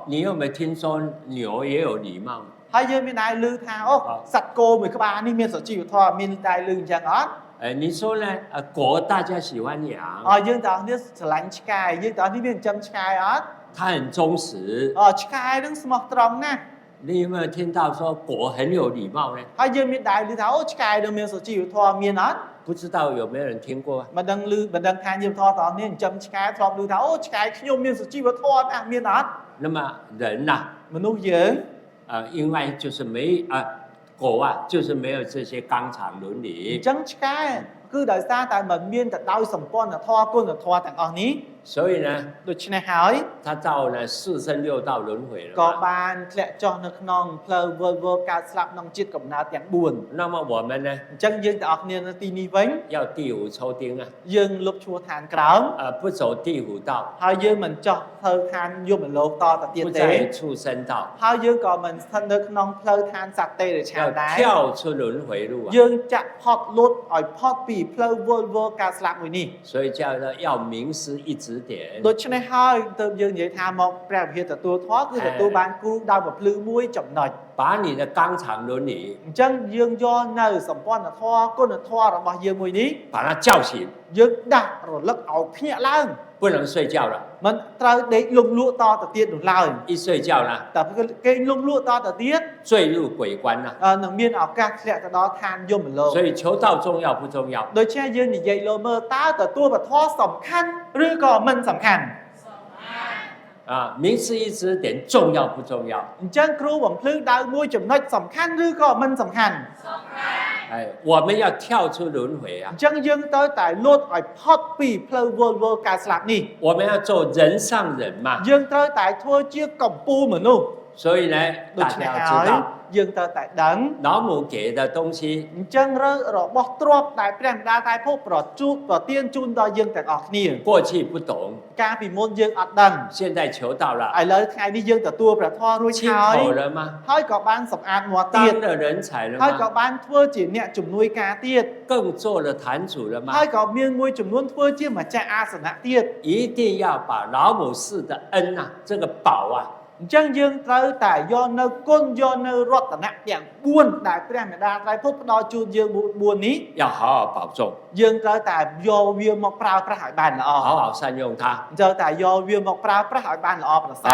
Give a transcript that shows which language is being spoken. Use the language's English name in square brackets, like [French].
[Chinese] 你有没有听说牛也有礼貌？ [Khmer] ហើយយើងមានដែរឮថាអូសត្វគោមួយក្បាលនេះមានសុជីវធម៌មានតែឮអញ្ចឹងអត់ [Chinese] 你说呢？狗大家喜欢养， [Khmer] យើងទាំងអស់គ្នាស្រឡាញ់ឆ្កែយើងទាំងអស់គ្នាមានចិញ្ចឹមឆ្កែអត់ [Chinese] 它很忠实。 [Khmer] ឆ្កែនឹងស្មោះត្រង់ណាស់ [Chinese] 你有没有听到说狗很有礼貌呢？ [Khmer] ហើយយើងមានដែរឮថាអូឆ្កែនឹងមានសុជីវធម៌មានអត់ [Chinese] 不知道有没有人听过啊？ [Khmer] មិនដឹងថាយើងធម៌ទាំងអស់គ្នាចិញ្ចឹមឆ្កែធ្លាប់ឮថាអូឆ្កែខ្ញុំមានសុជីវធម៌ណាស់មានអត់ [Chinese] 那么人呐、 [Khmer] មនុស្សយើង [Chinese] 因为就是没狗啊，就是没有这些纲常伦 [Khmer] អ [Chinese] 理 [Khmer] ញ្。ចឹងឆ្កែ គឺដោយសារតែមិនមានទៅដោយសម្ព័ន្ធធម៌គុណធម៌ទាំងអស់នេះ [Chinese] 所以呢， [Khmer] ដូច្នេះហើយ [Chinese] 他造了四生六道轮回了 [Khmer] ក៏ [Chinese] 嘛。 [Khmer] បានធ្លាក់ចុះនៅក្នុងផ្លូវវិលវល់កើតស្លាប់ក្នុងជាតិកំណើតទាំង4 [Chinese] 那么我们呢， [Khmer] អញ្ចឹងយើងទាំងអស់គ្នានៅទីនេះវិញ [Chinese] 要地府抽丁啊， [Khmer] យើងលុបឈ្មោះឋានក្រោម [Chinese] 不走地府道， [Khmer] ហើយយើងមិនចោះផ្លូវឋានយមលោកតទៅទៀត [Chinese] 不 [Khmer] ទេ [Chinese] 在畜生道， [Khmer] ហើយយើងក៏មិនស្ថិតនៅក្នុងផ្លូវឋានសត្វទេរឆាន [Chinese] 要 [Khmer] ដែរ [Chinese] 跳出轮回路啊。 [Khmer] យើងចាក់ផុតលុតឲ្យផុតពីផ្លូវវិលវល់កើតស្លាប់មួយនេះ [Chinese] 所以叫做要明师一指点， [Khmer] ដូច្នេះហើយទើបយើងនិយាយថាមកព្រះវិហារទទួលធម៌គឺទទួលបានគ្រូដោយបំភ្លឺមួយចំណុច [Chinese] 把你的纲常伦理 [Khmer] អញ្ចឹងយើងយកនៅសម្ព័ន្ធធម៌គុណធម៌របស់យើងមួយនេះ [Chinese] 把它叫醒， [Khmer] យើងដាក់រលឹកឲ្យភ្ញាក់ឡើង [Chinese] 不能睡觉了。 [Khmer] មិនត្រូវដេកលំលក់តទៅទៀតនោះឡើយ [Chinese] 一睡觉呢， [Khmer] តែគេលំលក់តទៅទៀត [Chinese] 坠入鬼关了。 [Khmer] នឹងមានឱកាសធ្លាក់ទៅដល់ឋានយមលោក [Chinese] 所以求道重要不重要？ [Khmer] ដូច្នេះយើងនិយាយលើមើលតើទទួលពធសំខាន់ឬក៏មិនសំខាន់ [Chinese] 啊，明师一指点重要不重要？ [Khmer] អញ្ចឹងគ្រូបំភ្លឺដៅមួយចំណុចសំខាន់ឬក៏មិនសំខាន់ [Chinese] 哎，我们要跳出轮回 [Khmer] អ [Chinese] 啊， [Khmer] ញ្ចឹងយើងត្រូវតែលូតឲ្យផុតពីផ្លូវវល់វល់កើតស្លាប់នេះ [Chinese] 我们要做人上人嘛。 [Khmer] យើងត្រូវតែធ្វើជាកម្ពូលមនុស្ស [Chinese] 所以呢， [Khmer] ដូ [Chinese] 大 [Khmer] ច្នេះ [Chinese] 家要 [Khmer] ហើយ [Chinese] 知道， [Khmer] យើងត្រូវតែដឹង [Chinese] 老母给的东西 [Khmer] អញ្ចឹងរបស់ទ្រព្យដែលព្រះម្ដាយតែភពប្រទានជូនដល់យើងទាំងអស់គ្នា [Chinese] 过去不懂， [Khmer] កាលពីមុនយើងអត់ដឹង [Chinese] 现在求到了， [Khmer] ឥឡូវថ្ងៃនេះយើងទទួលព្រះធម៌រួច [Chinese] 亲 [Khmer] ហើយ [Chinese] 口了吗？ [Khmer] ហើយក៏បានសម្អាតមាត់ទៀត [Chinese] 当了人才了 [Khmer] ហើយក៏ [Chinese] 吗？ [Khmer] បានធ្វើជាអ្នកជំនួយការទៀត [Chinese] 更做了坛主了吗 [Khmer] ហើយ？ ក៏មានមួយចំនួនធ្វើជាម្ចាស់អាសនៈទៀត [Chinese] 一定要把老母氏的恩啊，这个宝啊， [Khmer] អញ្ចឹងយើងត្រូវតែយកនៅគុណយកនៅរតនៈទាំង4ដែលព្រះមេដាត្រៃពុទ្ធផ្ដល់ជូនយើង4នេះ [Chinese] 要好好保重， [Khmer] យើងត្រូវតែយកវាមកប្រើប្រាស់ឲ្យបានល្អ [Chinese] 好好善用它。 [Khmer] ត្រូវតែយកវាមកប្រើប្រាស់ឲ្យបានល្អប្រសើរ